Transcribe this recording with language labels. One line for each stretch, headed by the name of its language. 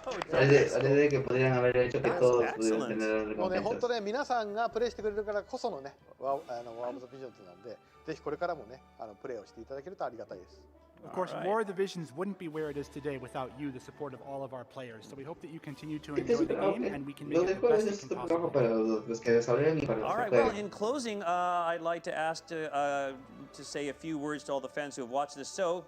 Spanish: Parece que podrían haber hecho que todos pudieran tener recompensas.
Japanese: もうね、本当ね、皆さんがプレイしてくれるからこそのね、ワームズビジョンズなんで、ぜひこれからもね、プレイをしていただけるとありがたいです。
English: Of course, War of the Visions wouldn't be where it is today without you, the support of all of our players. So we hope that you continue to enjoy the game and we can make it the best we can possibly. All right, well, in closing, I'd like to ask to say a few words to all the fans who have watched this show.